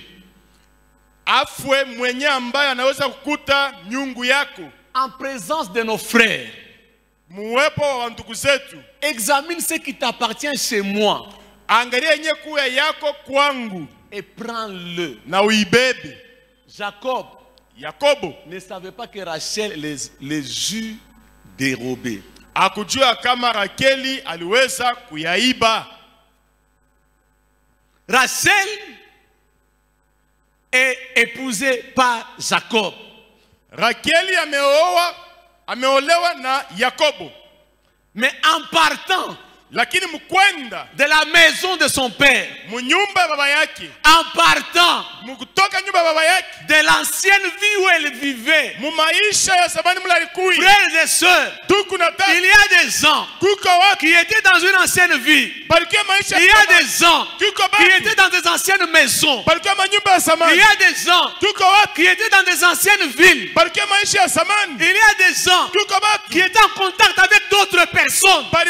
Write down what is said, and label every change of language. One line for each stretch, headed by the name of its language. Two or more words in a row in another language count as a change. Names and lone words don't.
Swahili: Afwe mwenye ambaye anaweza kukuta nyungu yako.
French: En présence de nos frères,
Swahili: Muwepo wa ndugu zetu.
French: examine ce qui t'appartient chez moi
Swahili: Angalia yenye kuya yako kwangu
French: et prends-le.
Swahili: na uibebe.
French: Jacob
Swahili: Yakobo
French: ne savait pas que Rachel les eut dérobés.
Swahili: Hakujua kama Rakeli aliweza kuyaiba.
French: Rachel est épousée par Jacob.
Swahili: Rakeli ameolewa na Yakobo.
French: Mais en partant
Swahili: Lakini mkwenda
French: de la maison de son père,
Swahili: munyumba baba yake,
French: en partant
Swahili: mukutoka nyumba baba yake,
French: de l'ancienne vie où elle vivait,
Swahili: mu maisha ya zamani mlalikuwa,
French: frères et sœurs, il y a des gens qui étaient dans une ancienne vie. Il y a des gens qui étaient dans des anciennes maisons. Il y a des gens qui étaient dans des anciennes villes. Il y a des gens qui étaient en contact avec d'autres personnes.